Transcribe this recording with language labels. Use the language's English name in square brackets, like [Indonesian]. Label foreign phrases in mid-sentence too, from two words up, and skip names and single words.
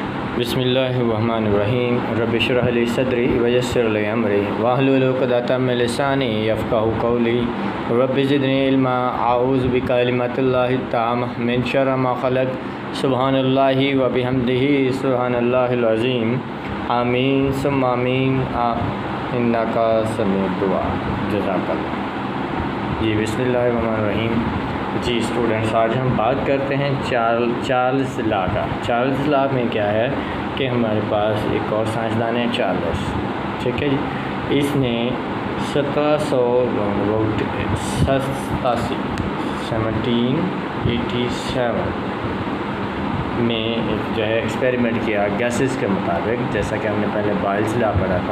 [Arabic] بسم الله الرحمن الرحيم رب اشرح لي صدري ويسر لي أمري واحلل عقدة من لساني يفقهوا قولي رب زدني علما أعوذ بكلمات الله التامة من شر ما خلق سبحان الله وبحمده سبحان الله العظيم آمين ثم آمين إنك سميع الدعاء جزاك الله. [Urdu] جی بسم اللہ الرحمن الرحیم۔ جی اسٹوڈنٹس، آج ہم بات کرتے ہیں چارلس لا کا. چارلس لا میں کیا ہے کہ ہمارے پاس ایک اور سائنسدان ہے چارلس، ٹھیک ہے جی. اس نے 1787 میں ایک جو ہے ایکسپیریمنٹ کیا گیسز کے مطابق، جیسا کہ ہم نے پہلے بوائلز لا پڑھا تھا.